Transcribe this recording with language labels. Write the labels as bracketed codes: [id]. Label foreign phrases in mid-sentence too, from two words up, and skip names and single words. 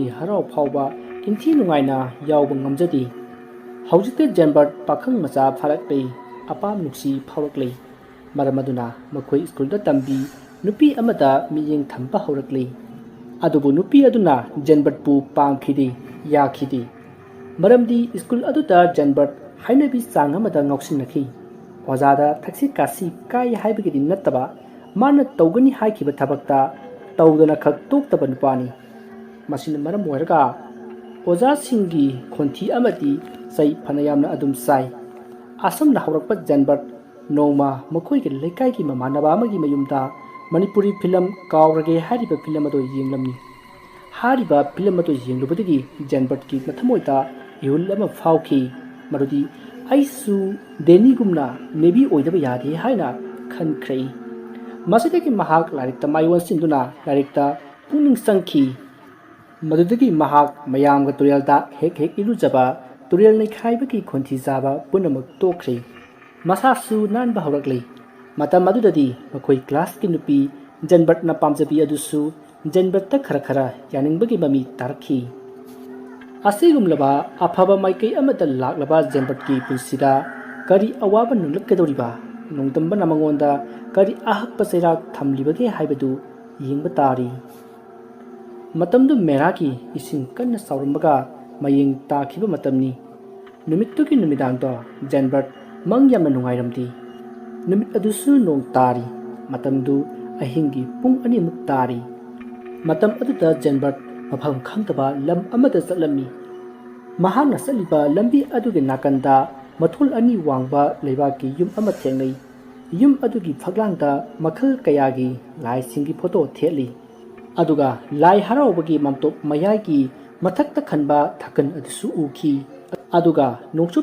[mni] harau phawba inthi nungaina yawba ngamjadi hौजिते janbat pakhang macha pharaklei apam nuksi phawraklei maramaduna makhoi school da tambi nupi amada miyeng thampa hawraklei adubu nupi aduna janbat pu pangkhidi yakhidi maramdi school aduda janbat hainabi chang amada ngausinakhi ojada thaksi kasi kai haibagi nattaba mana tawgani haikhiba thabakta tawdana khak toktaba nupani masin maram moiraga oja singi khonthi amati sai phanayamna adum sai asam na hawrakpa janbat noma makhoi ge lekai ki mamanaba amagi mayumda Manipuri film kawrage hariba film ado yenglamni hariba film ado yenglubadigi janbat ki mathamoita yul ama phawki marudi aisu deni gumna nebi oidaba yade haina khankrei masidagi mahak larikta maiwan sinduna larikta puning sangki madudagi mahak mayamga turyalda hek ilujaba turyal nei khaibaki khonthi jaba punamak tokhrei masasu nanba hawraklei matam madudadi makhoi class ki nupi janbat na pamjabi adusu janbat ta khara yaningbagi mami tarkhi asigumlaba afaba maikai amata laklaba janbat ki punsida kari awaba nunglakkedoriba nongtamba namangonda kari ahakpa sairak thamlibage haibadu yengba tari matamdu meraki ising kanna saurumbaga mayeng takhiba matamni numittuki numidangdo janbat mangyamna nungairamdi numit adusu nong tari matamdu ahingi pung ani muk tari matam aduda janbat mafam khangtaba lam amada chatlami mahana saliba lambi aduge nakanda mathul ani wangba leibaki yum ama thengai yum adugi phaglangda makhal kayagi lai singi photo theli aduga lai harawbagi mamtop mayai ki ꯃꯊꯛꯇ ꯈꯟꯕ ꯊꯥꯀꯟ ꯑꯗꯨꯁꯨ ꯎꯈꯤ ꯑꯗꯨꯒ ꯅꯣꯡꯆꯨꯞ